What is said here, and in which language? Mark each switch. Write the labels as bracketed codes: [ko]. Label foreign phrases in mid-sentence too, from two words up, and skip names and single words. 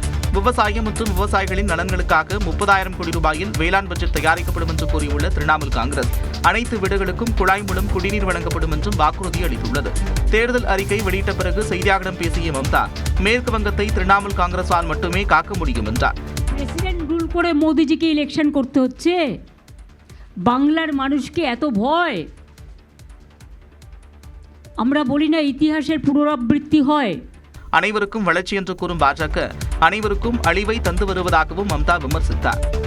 [ta] விவசாயம் மற்றும் விவசாயிகளின் நலன்களுக்காக 30,000 கோடி ரூபாயில் வேளாண் பட்ஜெட் தயாரிக்கப்படும் என்று கூறியுள்ள திரிணாமுல் காங்கிரஸ், அனைத்து வீடுகளுக்கும் குழாய் மூலம் குடிநீர் வழங்கப்படும் என்றும் வாக்குறுதி அளித்துள்ளது. தேர்தல் அறிக்கை வெளியிட்ட பிறகு செய்தியாளர்களிடம் பேசிய மம்தா, மேற்கு வங்கத்தை திரிணாமுல் காங்கிரஸால் மட்டுமே காக்க முடியும் என்றார். [en] President rule [bn] করে মোদিজিকে ইলেকশন করতে হচ্ছে, বাংলার মানুষকে এত ভয়। আমরা বলি না ইতিহাসের পুনরাবৃত্তি হয়। [ta] அனைவருக்கும் வளர்ச்சி என்று கூறும் பாஜக அனைவருக்கும் அழிவை தந்து வருவதாகவும் மம்தா விமர்சித்தார்.